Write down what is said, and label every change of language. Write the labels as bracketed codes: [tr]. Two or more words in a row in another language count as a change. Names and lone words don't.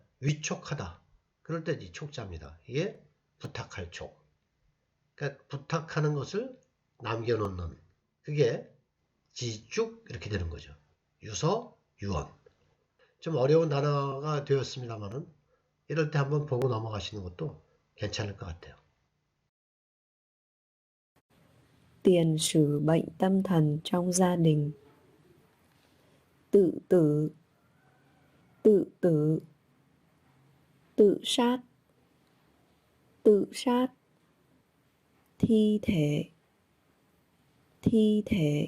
[ko] 위촉하다. 그럴 때 이 촉자입니다. 이게 부탁할 촉. 그러니까 부탁하는 것을 남겨놓는 그게 지쭉 이렇게 되는 거죠. 유서, 유언. 좀 어려운 단어가 되었습니다만은 이럴 때 한번 보고 넘어가시는 것도 괜찮을 것 같아요. [vi] Tiền sử bệnh tâm thần trong gia đình. Tự tử, tự tử, tự sát, tự sát. Thi thể, thi thể.